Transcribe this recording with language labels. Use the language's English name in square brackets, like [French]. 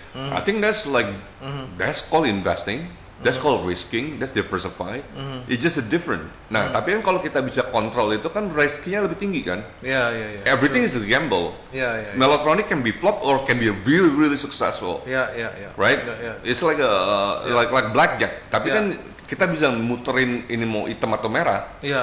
[English] I think that's like that's called investing. That's called risking, that's diversify. It's just a different. [Indonesian] Nah, tapi kan kalau kita bisa kontrol itu kan risknya lebih tinggi kan? [English] Everything is a gamble. Melatonin can be flop or can be really really successful. Right? It's like like blackjack. [Indonesian] Tapi kan kita bisa muterin ini mau hitam atau merah.